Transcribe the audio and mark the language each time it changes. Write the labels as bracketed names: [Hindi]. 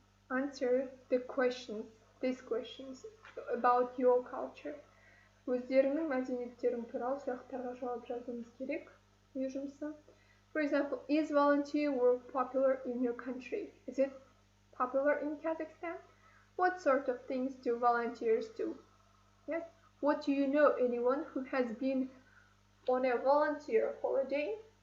[English] Answer these questions about your culture. [Kazakh] Өздеріңнің мәдениеттерің туралы сұрақтарға жауап жазуымыз керек. Үй жұмысы. [English] For example, is volunteer work popular in your country? Is it popular in Kazakhstan? What sort of things do volunteers do? Yes. What do you know anyone who has been on a volunteer holiday?